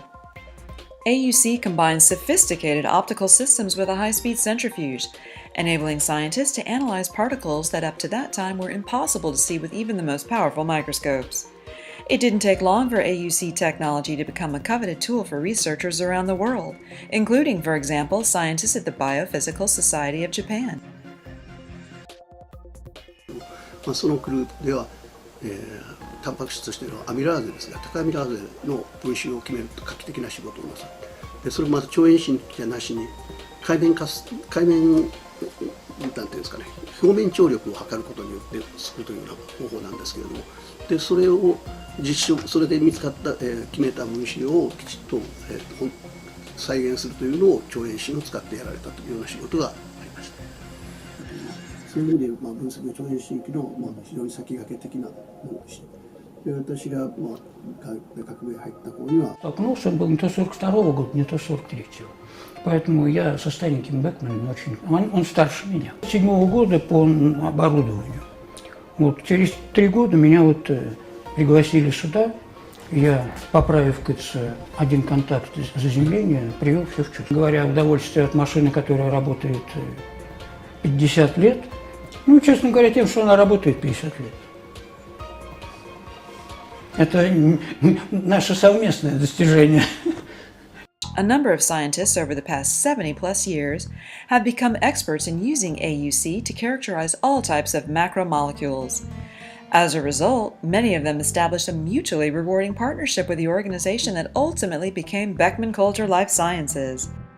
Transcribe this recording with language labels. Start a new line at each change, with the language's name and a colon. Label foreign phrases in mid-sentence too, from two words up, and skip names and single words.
English: AUC combines sophisticated optical systems with a high-speed centrifuge, enabling scientists to analyze particles that up to that time were impossible to see with even the most powerful microscopes. It didn't take long for AUC technology to become a coveted tool for researchers around the world, including, for example, scientists at the Biophysical Society of Japan.
Japanese: そのグループでは、タンパク質としてのアミラーゼですが、高アミラーゼの分子を決める画期的な仕事をなさって、でそれをまた超遠心じゃなしに海面なんていうんですかね、表面張力を測ることによってするというような方法なんですけれども、でそれをそれで見つかった、決めた分子をきちっと、再現するというのを超遠心を使ってやられたというような仕事がありました。そういう意味で、分析の超遠心域の、非常に先駆け的なものでした。で私が、学部へ入った頃には
Russian: столкнулся, он был не то 42-го года, не то 43-го. Поэтому я со стареньким Бекманом очень... Он старше меня. С 7-го года по оборудованию. Вот через 3 года меня пригласили сюда. Я, поправив, кажется, один контакт заземления, привел все в чувство. Говоря удовольствие от машины, которая работает 50 лет, честно говоря, тем, что она работает 50 лет. Это наше совместное достижение.
English: A number of scientists over the past 70-plus years have become experts in using AUC to characterize all types of macromolecules. As a result, many of them established a mutually rewarding partnership with the organization that ultimately became Beckman Coulter Life Sciences.